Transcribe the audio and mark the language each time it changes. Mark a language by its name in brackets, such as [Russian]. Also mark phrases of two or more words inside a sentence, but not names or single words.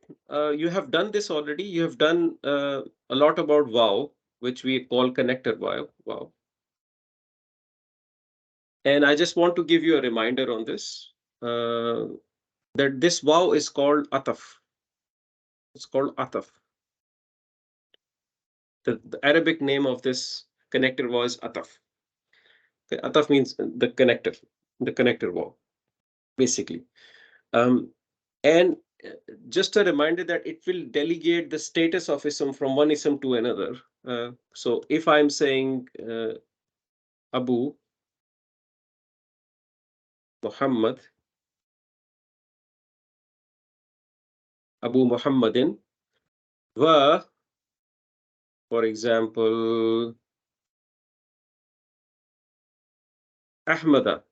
[English] You have done this already. You have done a lot about wow, which we call connector wow. And I just want to give you a reminder on this, that this wow is called ataf. It's called ataf. The Arabic name of this connector wow is ataf. Okay, ataf means the connector wow, basically. And just a reminder that it will delegate the status of ism from one ism to another. So if I'm saying Abu Muhammad, Abu Muhammadin, wa, for example, Ahmada.